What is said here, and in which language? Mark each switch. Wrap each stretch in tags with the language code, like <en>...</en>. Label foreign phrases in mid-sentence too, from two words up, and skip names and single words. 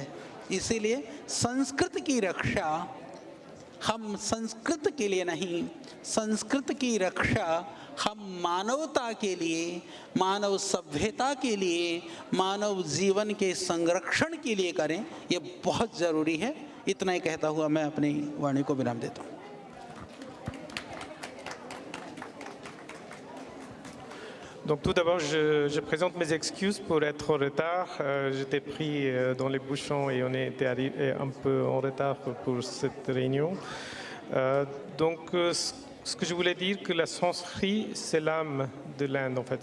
<hi>इसीलिए संस्कृत की रक्षा हम संस्कृत के लिए नहीं, संस्कृत की रक्षा हम मानवता के लिए, मानव सभ्यता के लिए, मानव जीवन के संरक्षण के लिए करें। ये बहुत ज़रूरी है। इतना ही कहता हुआ मैं अपनी वाणी को विराम देता हूँ।</hi> <fr>Donc tout d'abord, je présente mes excuses pour être en retard. J'étais pris dans les bouchons et on était arrivé un peu en retard pour cette réunion. Ce que je voulais dire, que la sanskrit, c'est l'âme de l'Inde en fait.</fr>